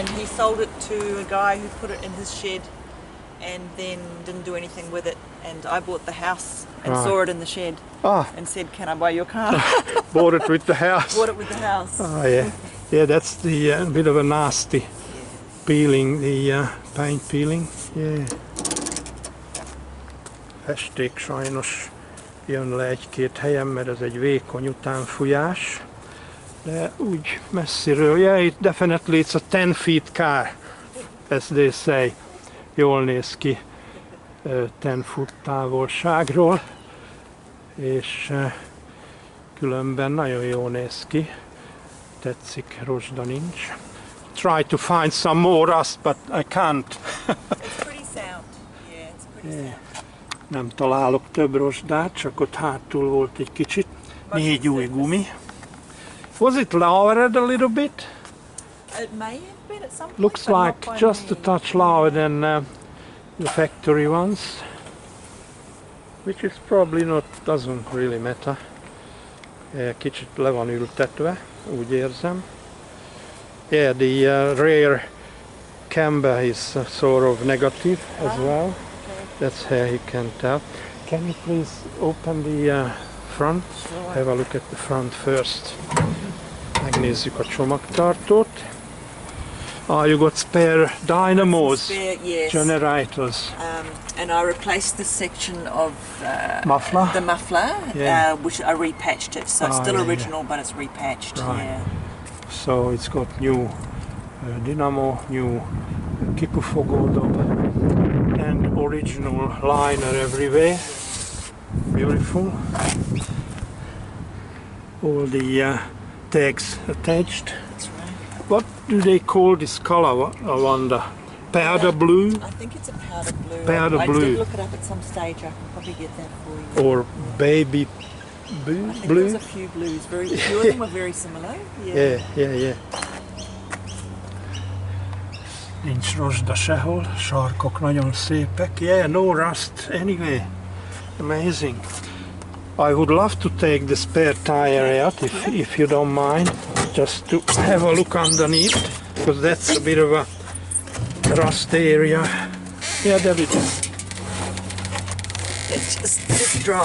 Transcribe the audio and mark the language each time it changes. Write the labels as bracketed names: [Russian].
[English] And he sold it to a guy who put it in his shed and then didn't do anything with it. And I bought the house and saw it in the shed and said, "Can I buy your car?" Bought it with the house. Bought it with the house. Oh yeah. Yeah, that's the bit of a nasty peeling, the paint peeling. Yeah. [Hungarian] Festék sajnos jön le egy-két helyen, mert ez egy vékony utánfújás. De úgy messziről, [English] yeah, it definitely it's a 10 feet car, as they say. [Hungarian] Jól néz ki 10 foot távolságról, és különben nagyon jól néz ki. Tetszik, rozsda nincs. [English] Try to find some more rust, but I can't. It's pretty sound. Yeah, it's pretty sound. [Hungarian] Nem találok több rozsdát, csak ott hátul volt egy kicsit. 4 új gumi. [English] Was it lowered a little bit? It may have been at some point. Looks like just a touch lower than the factory ones, which is probably not, doesn't really matter. [Hungarian] Kicsit le van ültetve, úgy érzem. [English] Yeah, the rear camber is sort of negative as well. That's how you can tell. Can you please open the front? Sure. Have a look at the front first. [Hungarian] Megnézzük a csomagtartót. [English] You got spare dynamos, spare, yes. generators. And I replaced the section of Muffler? the muffler, which I repatched it. So it's still original, but it's repatched. Right. Yeah. So it's got new dynamo, new [Hungarian] kipufogódob, [English] and original liner everywhere. Beautiful. All the tags attached. That's right. What do they call this color? I wonder. Powder blue? I think it's a powder blue. Powder I blue. did look it up at some stage. I can probably get that for you. Or baby blue? I think there's a few blues. Very few of them are very similar. Yeah. [Hungarian] Nincs rozsda sehol, sarkok nagyon szépek. [English] Yeah, no rust anyway. Amazing. I would love to take the spare tire out if you don't mind, just to have a look underneath, because that's a bit of a rust area. Yeah, there it is. It's just dry.